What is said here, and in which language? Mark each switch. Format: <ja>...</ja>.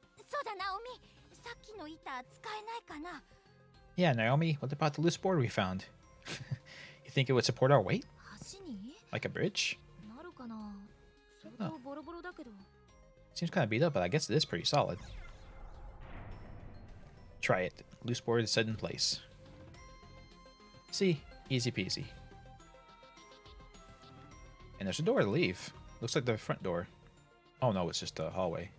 <ja>そうだナオミさっきの板使えないかな</ja> <en>Yeah, Naomi, what about the loose board we found? You think it would support our weight?</en> <ja>橋に</ja> <en>Like a bridge?</en> <ja>なるかな相当ボロボロだけど</ja> <en>Seems kind of beat up, but I guess it is pretty solid. Try it. Loose board is set in place. See? Easy peasy. And there's a door to leave. Looks like the front door. Oh no, it's just a hallway.</en>